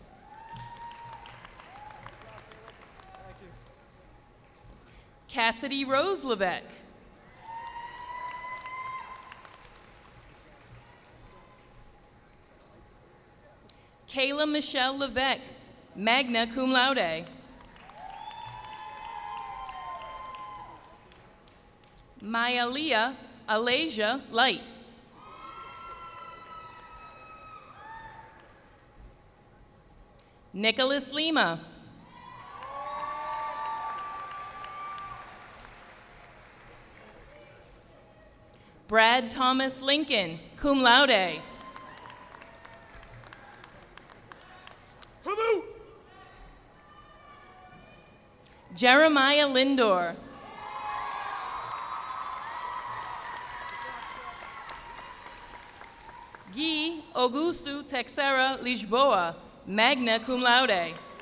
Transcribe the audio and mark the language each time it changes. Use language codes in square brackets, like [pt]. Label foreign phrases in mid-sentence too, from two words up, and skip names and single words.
[en] Cassidy Rose Levesque. Kayla Michelle Levesque, [la] magna cum laude. [en] Maya Leah Alasia Light. Nicholas Lima. Brad Thomas Lincoln, [la] cum laude. [en] Jeremiah Lindor. Guy Augusto Texera Lisboa, [la] magna cum laude.